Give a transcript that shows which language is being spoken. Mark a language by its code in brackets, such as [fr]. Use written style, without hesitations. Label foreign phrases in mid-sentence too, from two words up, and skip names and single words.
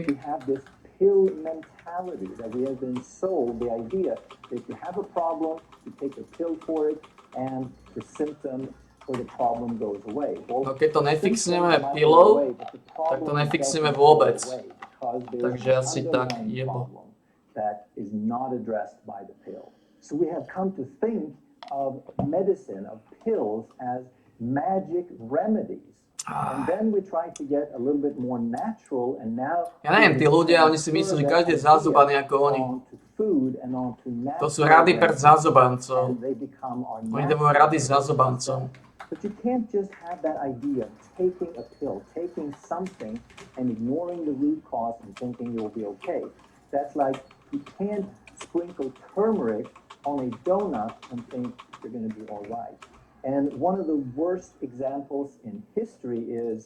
[en] we have this pill mentality that we have been sold the idea that if you have a problem, you take a pill for it, and the symptom or the problem goes away. Well, [sk] No keď to [en] symptoms [sk] nefixneme [en] might go [sk] pilou, [en] away, but the problem [sk] to nefixneme [en] doesn't [sk] vôbec. [en] go away because there's [sk] Takže [en] an [sk] asi tak, [en] underlying [sk] jebo. [en] problem that is not addressed by the pill. So we have come to think of medicine, of pills, as magic remedies. And then we try to get a little bit more natural, and now [sk] Ja neviem, tí ľudia, oni si myslí, že každý je zazubaný ako oni. To sú rady pre zazubancov. Oni dávajú rady zazubancom. [en] But you can't just have that idea of taking a pill, taking something and ignoring the root cause and thinking you'll be okay. That's like you can't sprinkle turmeric on a donut and think you're going to be all right. And one of the worst examples in history is